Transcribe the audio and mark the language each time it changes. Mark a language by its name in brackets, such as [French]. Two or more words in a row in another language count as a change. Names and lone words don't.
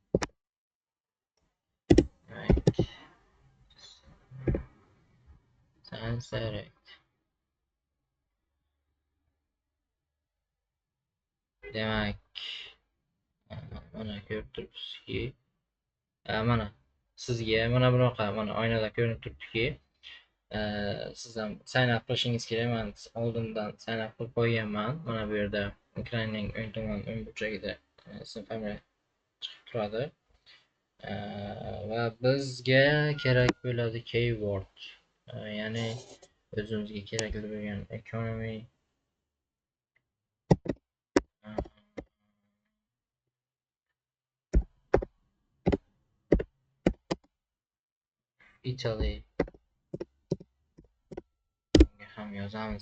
[Uzbek] Science Direct. Demak, mana ko'rib turibsizki, mana sizga mana bunaqa mana oynada ko'rinib turibdiki, siz ham [English] sign up [Uzbek] qilishingiz kerak. Men oldindan [English] sign up [Uzbek] qilib qo'yganman. Mana bu yerda ekranning o'ng tomon o'ng burchagida ism familiya chiqib turadi. Va bizga kerak bo'ladi keyword, ya'ni o'zimizga kerakli bo'lgan [English] economy, Italy [Uzbek] ham yozamiz.